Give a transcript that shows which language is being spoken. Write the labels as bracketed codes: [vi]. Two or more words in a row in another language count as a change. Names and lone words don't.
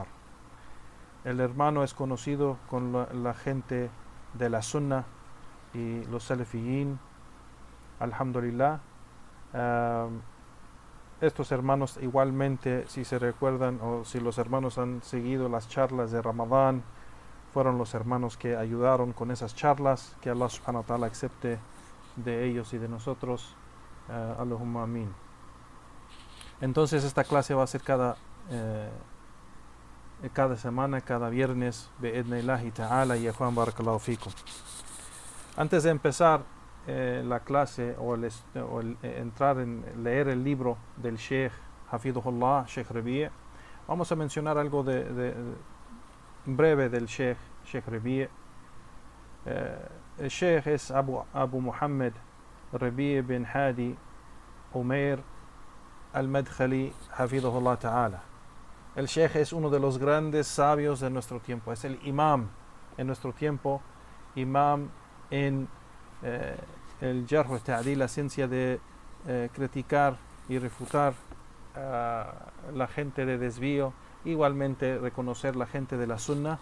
[es] El hermano es conocido con la gente de la Sunna y los Salafiyin, alhamdulillah. Estos hermanos igualmente, si se recuerdan o si los hermanos han seguido las charlas de Ramadán, fueron los hermanos que ayudaron con esas charlas. Que Allah [ar] سبحانه وتعالى [es] acepte de ellos y de nosotros. [ar] اللهم آمين. [es] Entonces esta clase va a ser cada semana, cada viernes, [ar] بإذن الله تعالى, [es] y Juan [ar] بارك الله فيكم. [es] Antes de empezar la clase o entrar en leer el libro del Sheikh Hafidhullah, Sheikh Rabi', vamos a mencionar algo breve del Sheikh Rabi'. El Sheikh es Abu Muhammad Rabi' bin Hadi Umair al-Madkhali, [ar] حفظه الله تعالى. [es] El Sheikh es uno de los grandes sabios de nuestro tiempo, es el imam en nuestro tiempo, imam en el [ar] الجرح والتعديل, [es] la ciencia de criticar y refutar a la gente de desvío, igualmente reconocer la gente de la Sunna.